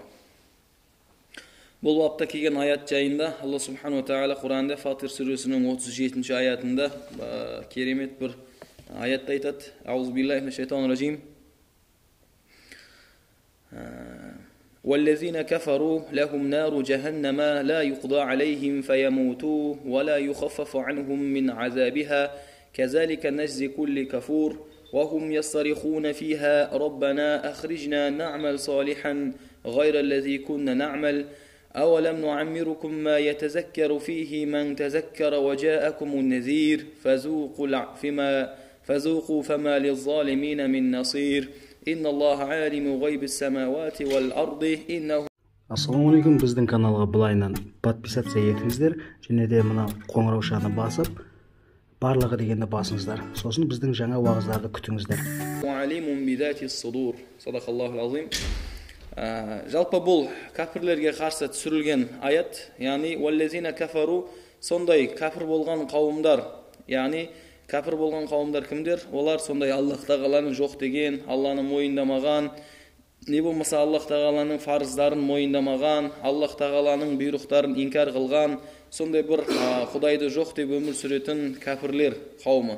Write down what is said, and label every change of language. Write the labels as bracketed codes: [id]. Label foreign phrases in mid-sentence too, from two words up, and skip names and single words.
[kk] Бұл бапта келген аят жайында Алла субхану тағала Құранда Фатир сүресінің 37-ші аятында керемет бір аятта айтады. [ar] أعوذ بالله من الشيطان الرجيم. والذين كفروا لهم نار جهنم لا يقضى عليهم فيموتوا ولا يخفف عنهم من عذابها كذلك نجزي كل كفور وهم يصرخون فيها ربنا أخرجنا نعمل صالحا غير الذي كنا نعمل أولم نعمركم ما يتذكر فيه من تذكر وجاءكم النذير فذوقوا فما للظالمين من نصير إن الله عالم غيب السماوات والأرض إنه. السلام عليكم, [kk] біздің каналға былайынан подписаться етіңіздер, және де мына қоңыраушаны басып, барлығы дегенді басыңыздар. Сосын біздің жаңа уағыздарды күтіңіздер. [ar] عليم بذات الصدور. صدق الله العظيم. [kk] Жалпы бұл кәпірлерге қарсы түсірілген аят, яғни [ar] والذين كفروا, [kk] сондай кәпір болған қауымдар, яғни кәпір болған қауымдар кімдер? Олар сондай Аллах тағаланың жоқ деген, Алланы мойындамаған, не болмаса Аллах тағаланың фарыздарын мойындамаған, Аллах тағаланың бұйрықтарын инкар қылған, сондай бір Құдайды жоқ деп өмір сүретін кәпірлер қауымы.